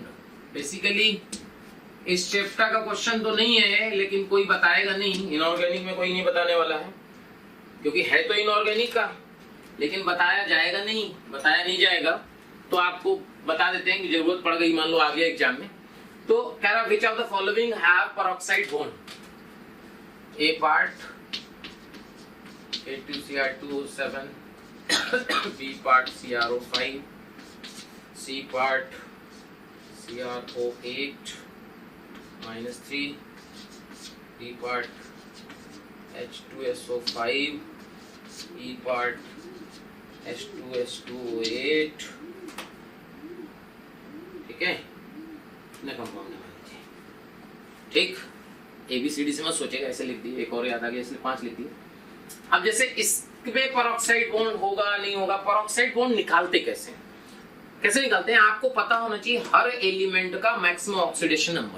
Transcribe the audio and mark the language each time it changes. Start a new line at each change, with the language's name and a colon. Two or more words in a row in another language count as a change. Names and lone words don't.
Hindi: बेसिकली इस चैप्टर का क्वेश्चन तो नहीं है, लेकिन कोई बताएगा नहीं, इनऑर्गेनिक में कोई नहीं बताने वाला है, क्योंकि है तो इनऑर्गेनिक का, लेकिन बताया जाएगा नहीं, बताया नहीं जाएगा। तो आपको बता देते हैं कि जरूरत पड़ गई, मान लो आ गया एग्जाम में, तो कह रहा
English: which of the following have peroxide bond. A part A2Cr2O7, B part CrO5, C part CrO8 -3, D part H2SO5, E part H2S2O8।
Hindi: ठीक है, इतने कंपाउंड है, ठीक। ABCD से मत सोचेगा, ऐसे लिख दी, एक और याद आ गया इसलिए 5 लिख दिए। अब जैसे इसमें
English: peroxide bond
Hindi: होगा नहीं होगा,
English: peroxide bond
Hindi: निकालते कैसे निकालते हैं, आपको पता होना चाहिए हर एलिमेंट का
English: maximum oxidation number.